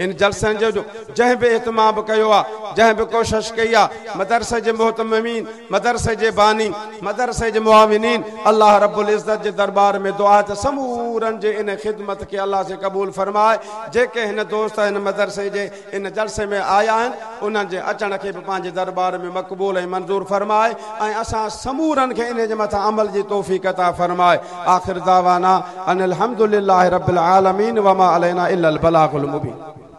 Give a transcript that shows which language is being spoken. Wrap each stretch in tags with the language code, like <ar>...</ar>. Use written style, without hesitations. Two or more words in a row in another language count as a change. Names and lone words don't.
<sd>इन जलसनि जो जंहिं बि इहतमाम कयो आहे, जंहिं बि कोशिशि कई आहे, मदरसे जे मुहतमिमीन, मदरसे जे बानी, मदरसे जे मुआविनीन,</sd> <ar>الله رب العزة</ar> <sd>जे दरबार में दुआ त समूरनि जे इन ख़िदमत खे अल्लाह से क़बूल फरमाए। जेके हिन दोस्त हिन मदरसे जे इन जलसे में आया आहिनि उन्हनि जे अचण खे बि पंहिंजे दरबार में मक़बूल ऐं मंज़ूर फरमाए ऐं असां समूरनि खे इन जे मथां अमल जी तौफ़ीक़ अता फरमाए।</sd> <ar>آخر دعوانا أن الحمد لله رب العالمين و ما علينا إلا البلاغ المبين.</ar>